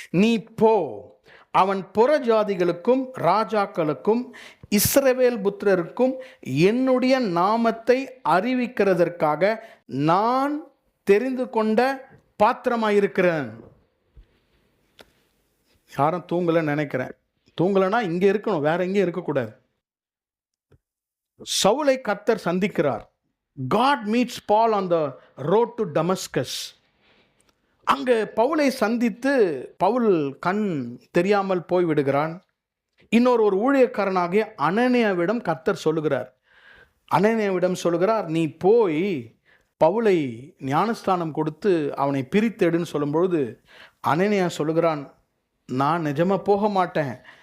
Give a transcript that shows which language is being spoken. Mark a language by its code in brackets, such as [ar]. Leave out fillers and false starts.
[ta] நீ போ, அவன் புறஜாதிகளுக்கும் ராஜாக்களுக்கும் இஸ்ரவேல் புத்திரருக்கும் என்னுடைய நாமத்தை அறிவிக்கிறதற்காக நான் தெரிந்து கொண்ட பாத்திரமாயிருக்கிறேன். யாரும் தூங்கலன்னு நினைக்கிறேன். தூங்கலன்னா இங்க இருக்கணும், வேற எங்கேயும் இருக்கக்கூடாது. சவுலை கர்த்தர் சந்திக்கிறார். [en] God meets Paul on the road to Damascus. [ta] அங்கே பவுலை சந்தித்து பவுல் கண் தெரியாமல் போய் விடுகிறான். ஒரு ஊழியக்காரனாகிய அனனியாவிடம் கர்த்தர் சொல்லுகிறார். அனனியாவிடம் சொல்லுகிறார், நீ போய் பவுலை ஞானஸ்தானம் கொடுத்து அவனை பிரித்தெடுன்னு சொல்லும்பொழுது அனனியா சொல்லுகிறான், நான் நிஜமாக போக மாட்டேன்.